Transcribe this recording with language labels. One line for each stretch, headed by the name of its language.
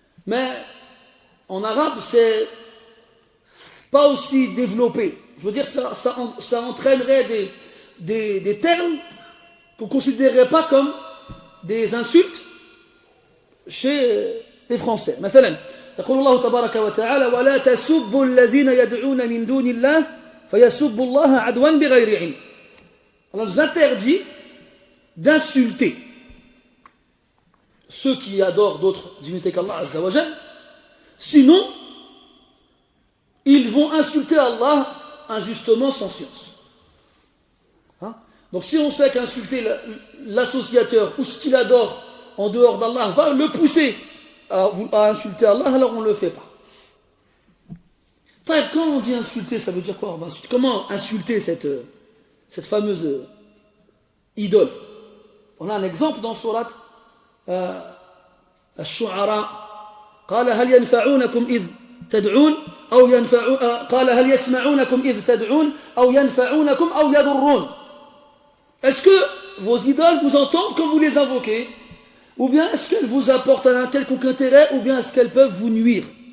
French: Mais en arabe, c'est pas aussi développé. Je veux dire, ça entraînerait des termes qu'on ne considérerait pas comme des insultes chez les Français.
Arabic: مثلا تقول الله تبارك وتعالى ولا تسبوا الذين يدعون من دون الله فيسبوا الله عدوا بغير علم.
French: On nous interdit d'insulter ceux qui adorent d'autres divinités qu'Allah Azza wa Jal, sinon ils vont insulter Allah injustement sans science. Hein? Donc si on sait qu'insulter l'associateur ou ce qu'il adore en dehors d'Allah va le pousser à insulter Allah, alors on ne le fait pas. Quand on dit insulter, ça veut dire quoi? Comment insulter cette fameuse idole? On a un exemple dans Surat Ash-Shu'ara.
Arabic: قال هل ينفعونكم إذ تدعون أو قال هل يسمعونكم إذ تدعون أو ينفعونكم أو يضرون.
French: Est-ce que vos idoles vous entendent quand vous les invoquez? Ou bien est-ce qu'elles vous apportent un quelconque intérêt, ou bien est-ce qu'elles peuvent vous nuire?